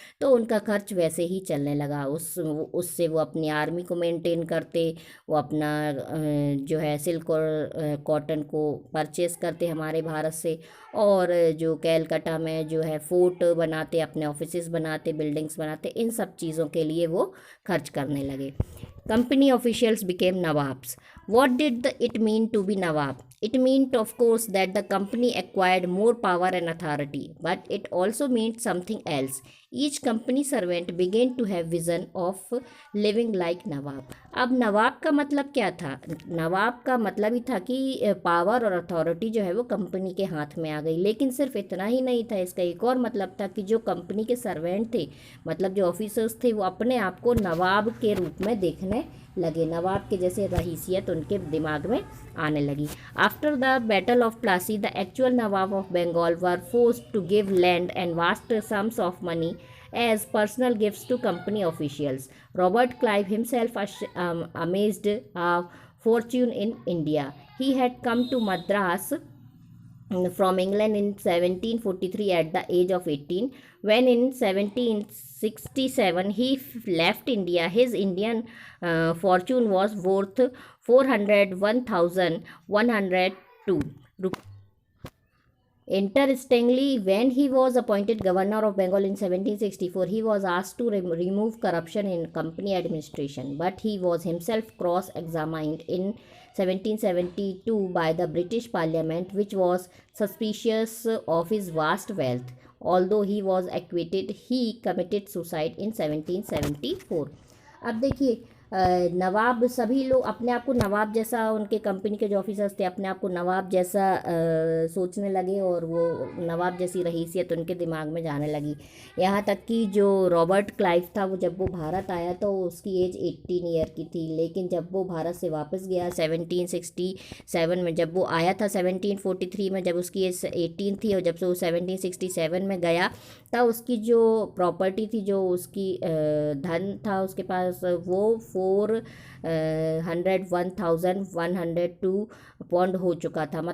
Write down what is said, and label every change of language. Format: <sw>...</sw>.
<hi>तो उनका खर्च वैसे ही चलने लगा। उससे वो अपनी आर्मी को मेंटेन करते, वो अपना जो है सिल्क और कॉटन को परचेस करते हमारे भारत से, और जो कैलकाटा में जो है फोर्ट बनाते, अपने ऑफिसेज बनाते, बिल्डिंग्स बनाते, इन सब चीज़ों के लिए वो खर्च करने लगे।</hi> <en>Company officials became Nawabs. What did it mean to be Nawab? It meant, of course, that the company acquired more power and authority, but it also meant something else. Each company servant began to have vision of living like Nawab.</en> <hi>अब नवाब का मतलब क्या था? नवाब का मतलब ही था कि power और अथॉरिटी जो है वो कंपनी के हाथ में आ गई। लेकिन सिर्फ इतना ही नहीं था, इसका एक और मतलब था कि जो कंपनी के सर्वेंट थे, मतलब जो ऑफिसर्स थे, वो अपने आप को नवाब के रूप में देखने लगे, नवाब के जैसे रहीसियत उनके दिमाग में आने लगी।</hi> <en>After the battle of Plassey, the actual nawab of Bengal were forced to give land and vast sums of money as personal gifts to company officials. Robert Clive himself amazed fortune in India. He had come to Madras from England in 1743 at the age of 18. When in 1767 he left India, his Indian fortune was worth 401,102 rupees. Interestingly, when he was appointed governor of Bengal in 1764, he was asked to remove corruption in company administration, but he was himself cross-examined in 1772 by the British Parliament, which was suspicious of his vast wealth. Although he was acquitted, he committed suicide in 1774.</en> <hi>अब देखिए, नवाब, सभी लोग अपने आप को नवाब जैसा, उनके company के जो ऑफिसर्स थे अपने आप को नवाब जैसा सोचने लगे और वो नवाब जैसी रहीसियत उनके दिमाग में जाने लगी। यहाँ तक कि जो रॉबर्ट क्लाइव था, वो जब वो भारत आया तो उसकी एज 18 ईयर की थी, लेकिन जब वो भारत से वापस गया 1767 में, जब वो आया था 1743 में, जब उसकी एज 18 थी, और जब से वो 1767 में गया तब उसकी जो प्रॉपर्टी थी, जो उसकी धन था उसके पास, वो 401,102 पौंड हो चुका था।</hi>